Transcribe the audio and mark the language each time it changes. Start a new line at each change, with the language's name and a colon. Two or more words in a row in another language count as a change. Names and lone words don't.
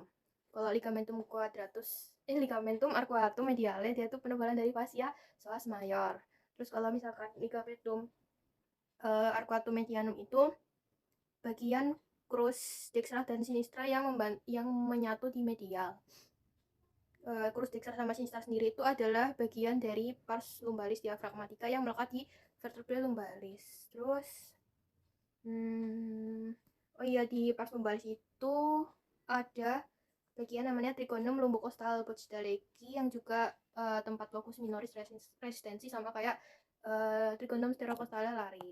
Indonesian: Kalau
Latin: ligamentum arcuatum mediale
Indonesian: dia itu penebalan dari
Latin: fascia psoas major.
Indonesian: Terus kalau misalkan
Latin: ligamentum arcuatum medianum
Indonesian: itu bagian crus dextra dan sinistra yang menyatu di medial. Crus dextra sama sinistra sendiri itu adalah bagian dari
Latin: pars lumbalis diafragmatica
Indonesian: yang melekat di
Latin: vertebrae lumbalis.
Indonesian: Terus oh iya, di
Latin: pars lumbalis
Indonesian: itu ada bagian namanya
Latin: trigonum lumbocostal Bochdaleki
Indonesian: yang juga tempat
Latin: locus minoris resistensi
Indonesian: sama kayak
Latin: trigonum sterocostale lari.